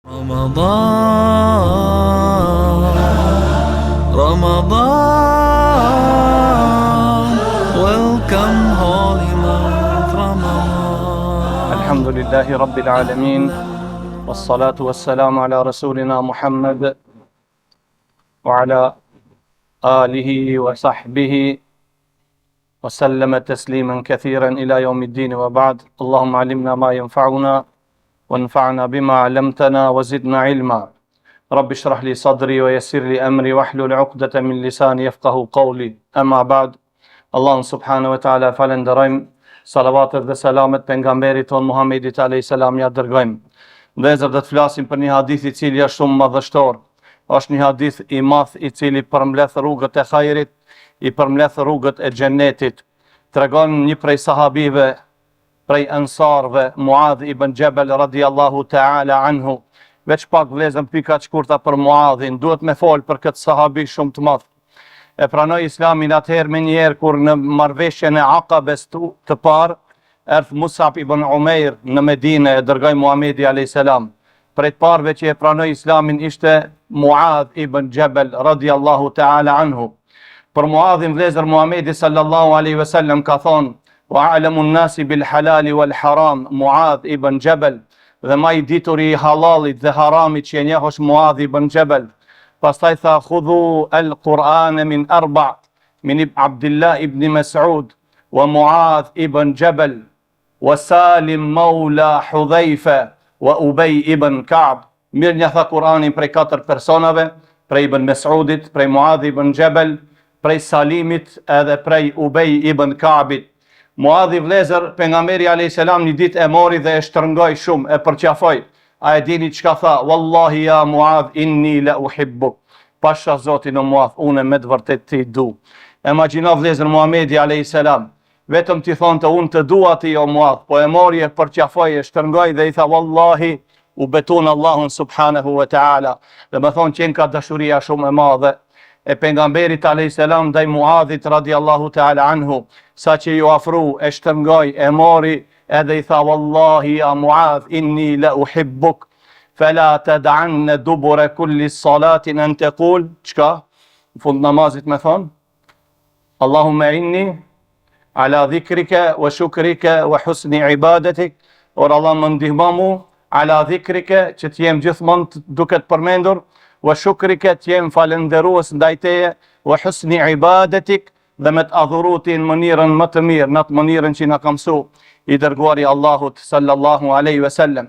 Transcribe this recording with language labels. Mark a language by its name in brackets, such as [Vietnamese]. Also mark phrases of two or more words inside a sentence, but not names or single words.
[English] Ramadan, welcome holy month Ramadan. [Arabic] الحمد لله رب العالمين والصلاة والسلام على رسولنا محمد وعلى آله وصحبه وسلم تسليما كثيرا إلى يوم الدين وبعد. اللهم علمنا ما ينفعنا وانفعنا بما علمتنا وزدنا علما رب اشرح لي صدري ويسر لي أمري واحلل عقدة من لساني يفقه قولي أما بعد الله سبحانه وتعالى [Albanian] falenderojmë salavatet dhe selamet pejgamberit ton Muhamedit [Arabic] عليه السلام [Albanian] ja dërgojmë. Vëllezër, do të flasim për një hadith i cili është shumë madhështor. Është një hadith i madh i cili përmbledh rrugët e hajrit, i përmbledh rrugët e xhenetit. Tregon një prej sahabive, prej ansarve, Muadh ibn Jabal [Arabic] رضي الله تعالى عنه. [Albanian] Veç pak vlezëm pika shkurta për Muadhin, duhet me fol për këtë sahabi shumë të madh. E pranoi Islamin atëherë me njerë kur në marrëveshjen e Aqabes të parë, erdh Mus'ab ibn Umair në Medinë e dërgoi Muhamedi [Arabic] عليه السلام. [Albanian] Prej të parëve që e pranoi Islamin ishte Muadh ibn Jabal [Arabic] رضي الله تعالى عنه. [Albanian] Për Muadhin vlezër Muhamedi [Arabic] صلى الله عليه وسلم [Albanian] ka thonë: [Arabic] وأعلم الناس بالحلال والحرام معاذ ibn Jabal, [Albanian] dhe ma i ditur i halalit dhe haramit që e njohësh Muadh ibn Jabal. Pastaj tha: [Arabic] خذوا القرآن من أربع من عبد الله بن مسعود ومعاذ بن جبل وسالم مولى حذيفة وأبي بن كعب. [Albanian] Mirë një tha Kur'anin prej 4 personave, prej ibn Mas'udit, prej Muadh ibn Jabal, prej Salimit edhe prej Ubay ibn Ka'bit. Muadhi vlezër, pejgamberi [Arabic] عليه السلام [Albanian] një ditë e mori dhe e shtrëngoi shumë, e përqafoi. A e dini çka tha? [Arabic] والله يا معاذ إني لأحبك. [Albanian] Pasha Zotin o Muadh, unë me të vërtet ti du. Imagjino vlezër Muhamedi alayhis salam, vetëm ti thonte unë të dua ti o Muadh, po e mori e përqafoi, e shtrëngoi dhe i tha wallahi u beton Allahun [Arabic] سبحانه وتعالى. [Albanian] Dhe më thonë qenë ka dashuria shumë e madhe e pejgamberit [Arabic] عليه السلام [Albanian] ndaj Muadhit [Arabic] رضي الله تعالى عنه, [Albanian] sa që ju afru, e shtërngoj, e mori, edhe i tha [Arabic] والله يا معاذ إني لأحبك فلا تدعن دبر كل صلاة أن تقول, [Albanian] çka? Në fund namazit me thon: [Arabic] اللهم إني على ذكرك وشكرك وحسن عبادتك, [Albanian] or Allah më ndihmo mu [Arabic] على ذكرك, [Albanian] që të jem gjithmonë duke të përmendur, [Arabic] وشكرك, [Albanian] të jem falënderues ndaj teje, [Arabic] وحسن عبادتك, [Albanian] dhe me të adhurutin mënyrën më të mirë, në të mënyrën që na ka mësu i dërguari Allahut [Arabic] صلى الله عليه وسلم.